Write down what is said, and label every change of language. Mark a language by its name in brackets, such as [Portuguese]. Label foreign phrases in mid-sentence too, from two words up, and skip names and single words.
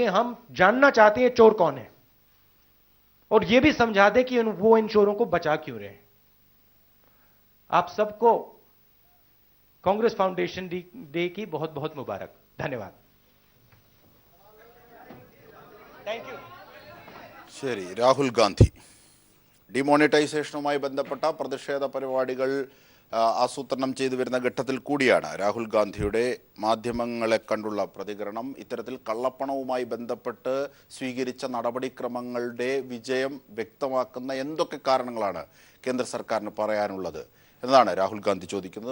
[Hindi] हम जानना चाहते हैं चोर कौन है, और यह भी समझा दें कि वो इन चोरों को बचा क्यों रहे हैं। आप सबको कांग्रेस फाउंडेशन डे की बहुत बहुत मुबारक। [English] धन्यवाद। thank you. [Malayalam] ശരി, രാഹുൽ ഗാന്ധി ഡിമോണിറ്റൈസേഷനുമായി ബന്ധപ്പെട്ട പ്രതിഷേധ പരിപാടികൾ ആസൂത്രണം ചെയ്തു വരുന്ന ഘട്ടത്തിൽ കൂടിയാണ് രാഹുൽ ഗാന്ധിയുടെ മാധ്യമങ്ങളെ കണ്ടുള്ള പ്രതികരണം. ഇത്തരത്തിൽ കള്ളപ്പണവുമായി ബന്ധപ്പെട്ട് സ്വീകരിച്ച നടപടിക്രമങ്ങളുടെ വിജയം വ്യക്തമാക്കുന്ന എന്തൊക്കെ കാരണങ്ങളാണ് കേന്ദ്ര സർക്കാരിന് പറയാനുള്ളത് എന്നതാണ് രാഹുൽ ഗാന്ധി ചോദിക്കുന്നത്.